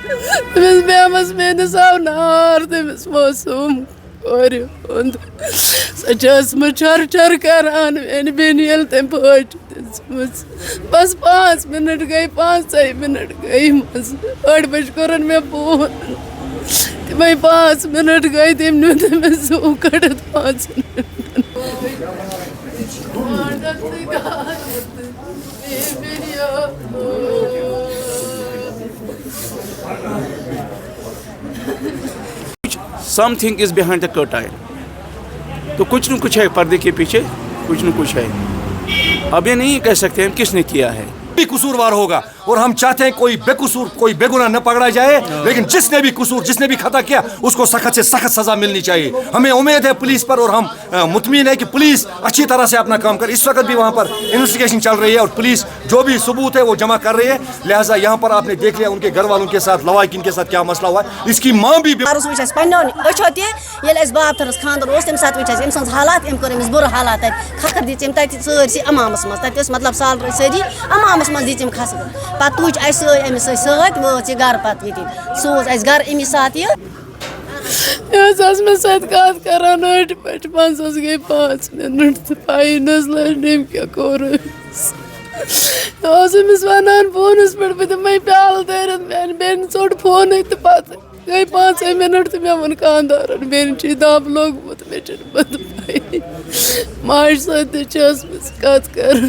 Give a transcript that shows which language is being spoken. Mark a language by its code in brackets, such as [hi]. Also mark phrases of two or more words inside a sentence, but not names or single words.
[ks] تٔمِس بیٚہمَس میٛٲنِس آو نار تٔمِس موسوٗم کورِ ہُنٛد سۄ چھِ ٲسمٕژ چھۄر چھۄر کَران میٛانہِ بیٚنہِ ییٚلہِ تٔمۍ پٲٹھۍ دِژمٕژ بَس 5 مِنَٹ گٔے 5 مِنَٹ گٔے منٛزٕ 8 بَجہِ کوٚرُن مےٚ فون تِمَے 5 مِنَٹ گٔے تٔمۍ نیوٗ تٔمِس زوٗ کٔڑِتھ 5 مِنٹَن [en] Something is behind the curtain. [hi] तो कुछ न कुछ है पर्दे के पीछे, कुछ न कुछ है. अब ये नहीं कह सकते हम किसने किया है. भी कसूरवार होगा और हम चाहते हैं कोई बेकसूर कोई बेगुनाह न पकड़ा जाए, लेकिन जिसने भी कसूर जिसने भी खता किया उसको सख्त से सख्त सजा मिलनी चाहिए. हमें उम्मीद है पुलिस पर और हम मुतमिन है कि पुलिस अच्छी तरह से अपना काम करे. इस वक्त भी वहाँ पर इन्वेस्टिगेशन चल रही है और पुलिस जो भी सबूत है वो जमा कर रही है. लिहाजा यहाँ पर आपने देख लिया उनके घर वालों के साथ लवाकिन के साथ क्या मसला हुआ है. इसकी माँ भी [ks] مطلب سال سٲری امامَس منٛز دِژ أمۍ کھسہٕ پَتہٕ تُج اَسہِ سۭتۍ أمِس سۭتۍ وٲژ یہِ گرٕ پَتہٕ ییٚتہِ سوٗز اَسہِ گرٕ أمی ساتہٕ یہِ یہِ حظ ٲس مےٚ سۭتۍ کَتھ کَران أڑۍ پٲٹھۍ منٛزَس گٔے 5 مِنَٹ تہٕ پَیی نہٕ حظ لٔج نہٕ أمۍ کیٛاہ کوٚر أمِس یہِ اوس أمِس وَنان فونَس پٮ۪ٹھ بہٕ دِمَے پیالہٕ دٲرِتھ میٛانہِ بیٚنہِ ژوٚٹ فونٕے تہٕ پَتہٕ گٔے 5 مِنَٹ تہٕ مےٚ ووٚن خانٛدارَن بیٚنہِ چھُے دَب لوٚگمُت مےٚ چھُنہٕ پَتہٕ پَیی ماجہِ سۭتۍ تہِ چھِ ٲسمٕژ کَتھ کَران